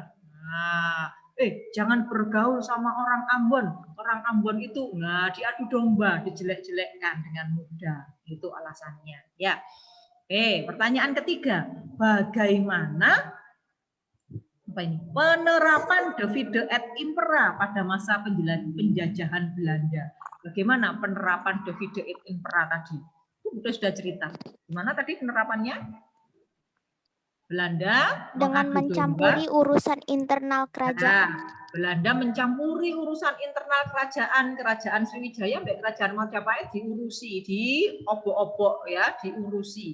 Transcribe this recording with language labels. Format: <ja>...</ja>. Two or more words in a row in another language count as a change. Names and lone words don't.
<id>Nah, jangan bergaul sama orang Ambon itu diadu domba, dijelek-jelekkan dengan mudah. Itu alasannya, ya. Pertanyaan ketiga, bagaimana penerapan</id> <la>divide et impera</la> <id>pada masa penjajahan Belanda? Bagaimana penerapan</id> <la>divide et impera</la> <id>tadi? Itu sudah cerita. Gimana tadi penerapannya? Belanda dengan mencampuri urusan internal kerajaan. Belanda mencampuri urusan internal kerajaan Sriwijaya sampai kerajaan Majapahit diurusi, diobok-obok ya, diurusi.</id>